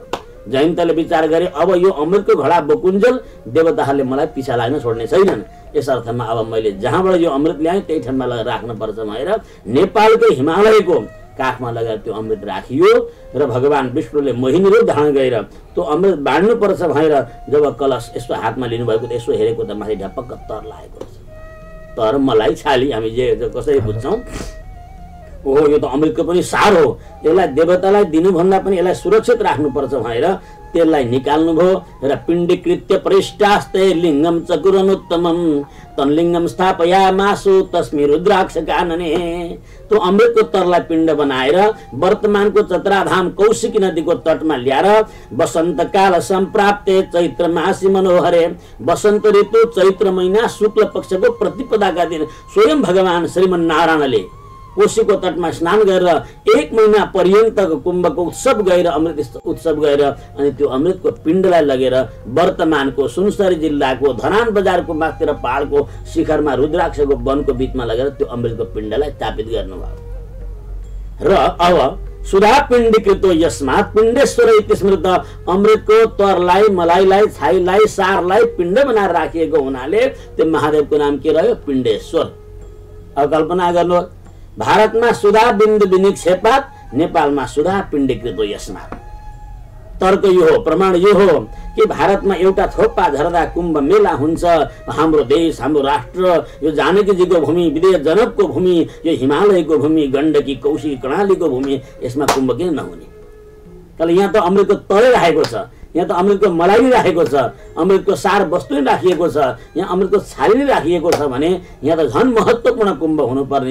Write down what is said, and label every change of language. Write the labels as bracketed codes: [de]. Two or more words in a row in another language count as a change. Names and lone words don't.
[ne] जयन्तले विचार गरे, अब यो अमृतको घडा बोकुन्जेल देवताहरूले मलाई पिछा लाग्न छोड्ने छैनन्, यस अर्थमा अब मैले जहाँबाट यो अमृत ल्याएँ त्यही ठाउँमा राख्नुपर्छ भनेर नेपालकै हिमालयको काखमा लगाएर त्यो अमृत राखियो र भगवान विष्णुले मोहिनी रूप धारण गरेर त्यो अमृत बाँड्नुपर्छ भनेर जब कलश यसो हातमा लिनुभएको त यसो हेरेको त माथि ढपक्क तर लागेको रहेछ। तर मलाई छाली हामी जे कसरी बुझ्छौँ, ओहो यो त अमृतको पनि सार हो, यसलाई देवतालाई दिनुभन्दा पनि यसलाई सुरक्षित राख्नुपर्छ भनेर त्यसलाई निकाल्नु भयो र [sa] पिण्डीकृत्य परिष्टास्ते लिङ्गम चकुरनुत्तमम् तन्लिङ्गम स्थापयामासु तस्मै रुद्राक्ष कानने। [ne] त्यो अमृतको तरलाई पिण्ड बनाएर वर्तमानको चतराधाम कौशिकी नदीको तटमा ल्याएर [sa] वसन्तकाल सम्प्राप्ते चैत्र मासी [ne] मनोहरे, वसन्त ऋतु चैत्र महिना शुक्ल पक्षको प्रतिपदाका दिन स्वयं भगवान श्रीमन नारायणले कोशीको तटमा स्नान गरेर एक महिना पर्यन्तको कुम्भको उत्सव गएर अमृत उत्सव गएर अनि त्यो अमृतको पिण्डलाई लगेर वर्तमानको सुनसरी जिल्लाको धरान बजारको माथितिर पहाडको शिखरमा रुद्राक्षको वनको बीचमा लगेर त्यो अमृतको पिण्डलाई स्थापित गर्नुभयो। र अब [sa] सुधा पिण्डीकृतो यस्मात् पिण्डेश्वर इति स्मृत, [ne] अमृतको तरलाई, मलाइलाई, छाईलाई, सारलाई पिण्ड बनाएर राखिएको हुनाले त्यो महादेवको नाम के रह्यो? पिण्डेश्वर। अब कल्पना गर्नु, भारतमा [sa] सुधा बिन्दु विनिक्षेपात, [ne] नेपालमा [sa] सुधा पिण्डीकृतो यस्मात्। [ne] तर्क यो हो, प्रमाण यो हो कि भारतमा एउटा थोपा झर्दा कुम्भ मेला हुन्छ। हाम्रो देश, हाम्रो राष्ट्र, यो जानकीजीको भूमि, विदेश जनकको भूमि, यो हिमालयको भूमि, गण्डकी, कौशिकी, कर्णालीको भूमि, यसमा कुम्भ किन नहुने? तर यहाँ त अमृतको तरै राखेको छ, यहाँ त अमृतको मलाई राखेको छ, अमृतको सार वस्तु राखिएको छ, यहाँ अमृतको छाली राखिएको छ भने यहाँ त झन् महत्त्वपूर्ण कुम्भ हुनुपर्ने।